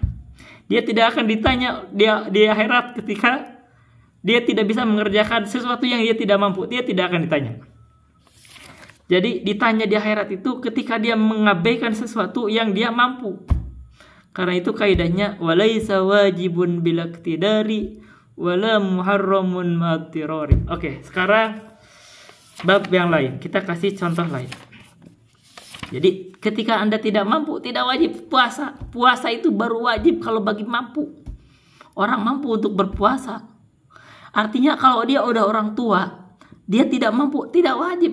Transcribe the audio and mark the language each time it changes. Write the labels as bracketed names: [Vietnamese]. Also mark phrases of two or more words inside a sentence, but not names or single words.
[Indonesian] Dia tidak akan ditanya di akhirat ketika dia tidak bisa mengerjakan sesuatu yang dia tidak mampu, dia tidak akan ditanya. Jadi ditanya di akhirat itu ketika dia mengabaikan sesuatu yang dia mampu. Karena itu kaidahnya [Arabic] وليس واجب بلا اقتدار ولا محرم مع اضطرار. [Indonesian] Oke, sekarang bab yang lain. Kita kasih contoh lain. Jadi ketika Anda tidak mampu, tidak wajib puasa. Puasa itu baru wajib kalau bagi mampu. Orang mampu untuk berpuasa. Artinya kalau dia udah orang tua, dia tidak mampu, tidak wajib.